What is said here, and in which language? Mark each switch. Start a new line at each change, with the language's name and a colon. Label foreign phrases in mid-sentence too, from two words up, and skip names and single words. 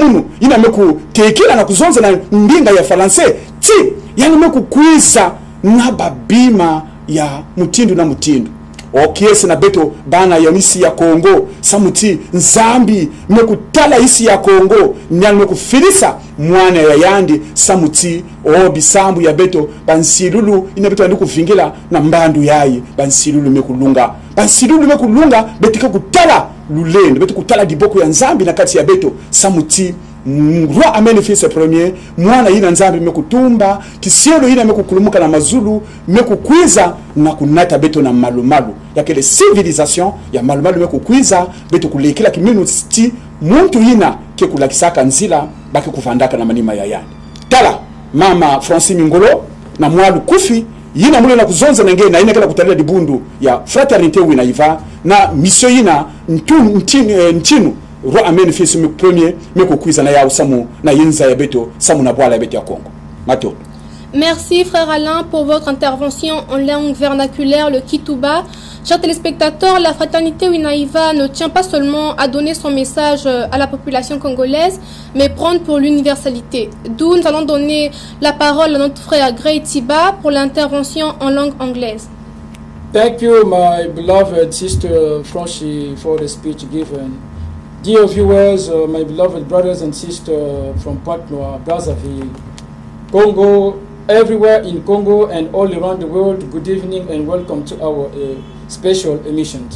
Kituba (Democratic Republic of Congo): munu ina meku tekila na kuzonza na ndinga ya Francais ti yani meku kuisa na babima ya mutindu na mutindu okiesi na beto bana ya misi ya Kongo samuti nzambi mekutala isi ya Kongo nyani mekufilisa mwana ya yandi samuti bisambu ya beto bansilulu ina beto andiku vingila na mbandu yayi bansilulu mekulunga betika kutala lulendo beto kutala diboko ya nzambi na kati ya beto samuti roi Amen
French: fils premier
Kituba (Democratic Republic of Congo): mwana yina nzambi mekutumba kisielo yina mekukulumuka na mazulu mekukwiza na kunata beto na malumalu yakele civilisation ya malumalu mekukwiza beto kulekela kiminu sti muntu yina ke kulakisaka nzila baki kuvandaka na manima ya yani tala mama Francis Mingolo na mwalu kufi yina mule na kuzonza na ngena yina kala kutalila dibundu ya fraternité winaiva na mission yina ntinu roi Amen
French: fils premier
Kituba (Democratic Republic of Congo): mekukwiza na ya usamu na yinza ya beto samu na bwala ya beto ya Congo mato.
French: Merci frère Alain pour votre intervention en langue vernaculaire, le Kituba. Chers téléspectateurs, la fraternité Winaiva ne tient pas seulement à donner son message à la population congolaise, mais prendre pour l'universalité. D'où nous allons donner la parole à notre frère Gray Tiba pour l'intervention en langue anglaise.
English: Thank you, my beloved sister Franchi, for the speech given. Dear viewers, my beloved brothers and sisters from Pointe-Noire, Brazzaville, Congo, everywhere in Congo and all around the world, good evening and welcome to our special emission.